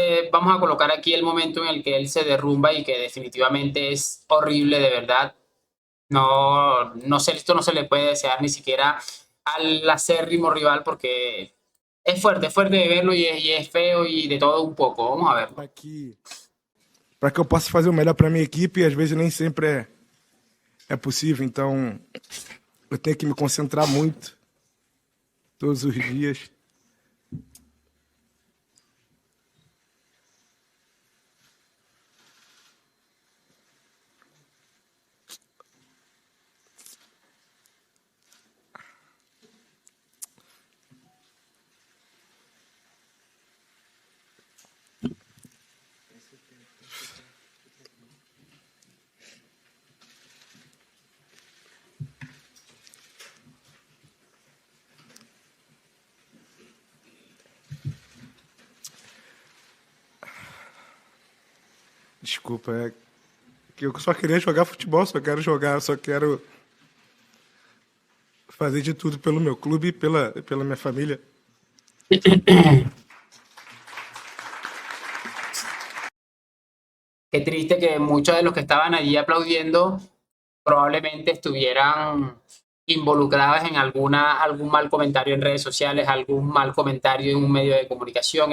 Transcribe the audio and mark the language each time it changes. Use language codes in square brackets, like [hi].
[es] vamos a colocar aquí el momento en el que él se derrumba y que definitivamente es horrible, de verdad. No, no sé, esto no se le puede desear ni siquiera al acérrimo rival porque es fuerte de verlo y es feo y de todo un poco. Vamos a verlo. [pt] Para que eu possa fazer o melhor para minha equipe, e às vezes nem sempre é possível. Então, eu tenho que me concentrar muito todos os dias. Desculpa, é que eu só queria jogar futebol, só quero jogar, só quero fazer de tudo pelo meu clube e pela minha família. [es] Qué triste que muchos de los que estaban allí aplaudiendo probablemente estuvieran involucrados en algún mal comentario en redes sociales, algún mal comentario en un medio de comunicación.